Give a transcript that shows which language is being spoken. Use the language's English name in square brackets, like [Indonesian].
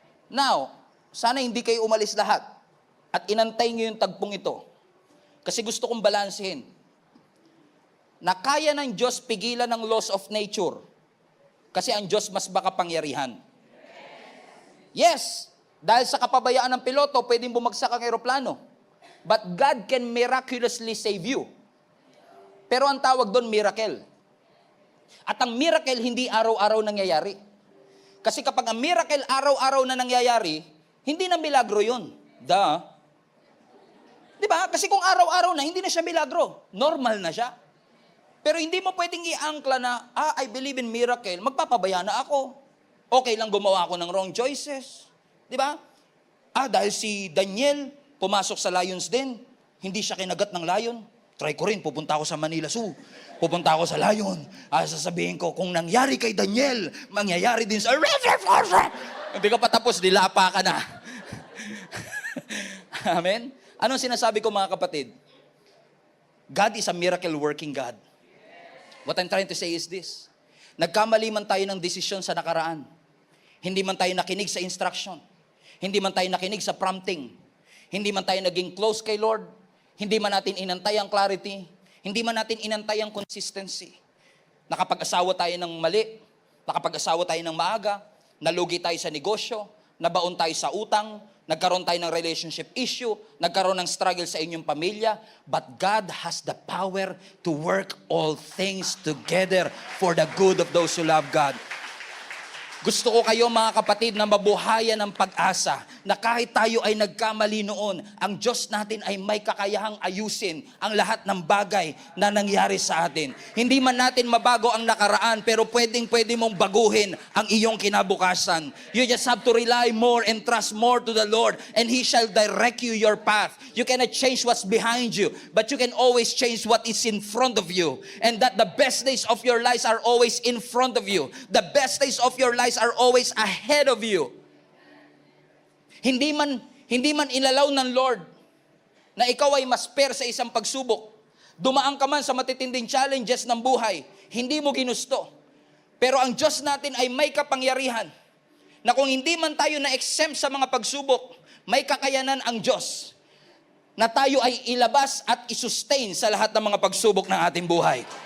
[Filipino] Now, sana hindi kayo umalis lahat at inantay niyo yung tagpong ito. Kasi gusto kong balansehin na kaya ng Diyos pigilan ng laws of nature kasi ang Diyos mas makapangyarihan. Yes! Dahil sa kapabayaan ng piloto, pwedeng bumagsak ang eroplano. [English] But God can miraculously save you. [Filipino] Pero ang tawag doon, miracle. At ang miracle, hindi araw-araw nangyayari. Kasi kapag ang miracle, araw-araw na nangyayari, hindi na milagro yun. Di ba? Kasi kung araw-araw na, hindi na siya milagro. Normal na siya. Pero hindi mo pwedeng i-angkla na, [English] I believe in miracle, [Filipino] magpapabaya na ako. Okay lang gumawa ako ng wrong choices. Di ba? Dahil si Daniel, pumasok sa lions den, hindi siya kinagat ng lion. Try ko rin, pupunta ako sa Manila Zoo. Pupunta ako sa lion. Sasabihin ko, kung nangyari kay Daniel, mangyayari din sa... Hindi ka pa tapos, dilapa ka na. Amen? Anong sinasabi ko mga kapatid? [English] God is a miracle working God. What I'm trying to say is this. [Filipino] Nagkamali man tayo ng desisyon sa nakaraan. Hindi man tayo nakinig sa instruction. Hindi man tayo nakinig sa prompting. Hindi man tayo naging close kay Lord. Hindi man natin inantay ang clarity. Hindi man natin inantay ang consistency. Nakapag-asawa tayo ng mali. Nakapag-asawa tayo ng maaga. Nalugi tayo sa negosyo. Nabaon tayo sa utang. Nagkaroon tayo ng relationship issue, nagkaroon ng struggle sa inyong pamilya, [English] but God has the power to work all things together for the good of those who love God. [Filipino] Gusto ko kayo mga kapatid na mabuhayan ng pag-asa na kahit tayo ay nagkamali noon, ang Diyos natin ay may kakayahang ayusin ang lahat ng bagay na nangyari sa atin. Hindi man natin mabago ang nakaraan, pero pwede mong baguhin ang iyong kinabukasan. [English] You just have to rely more and trust more to the Lord, and He shall direct you your path. You cannot change what's behind you, but you can always change what is in front of you. And that the best days of your lives are always in front of you. The best days of your lives are always ahead of you. [Filipino] Hindi man ilalaw ng Lord na ikaw ay masper sa isang pagsubok. Dumaan ka man sa matitinding challenges ng buhay, hindi mo ginusto. Pero ang Diyos natin ay may kapangyarihan na kung hindi man tayo na-exempt sa mga pagsubok, may kakayanan ang Diyos na tayo ay ilabas at isustain sa lahat ng mga pagsubok ng ating buhay.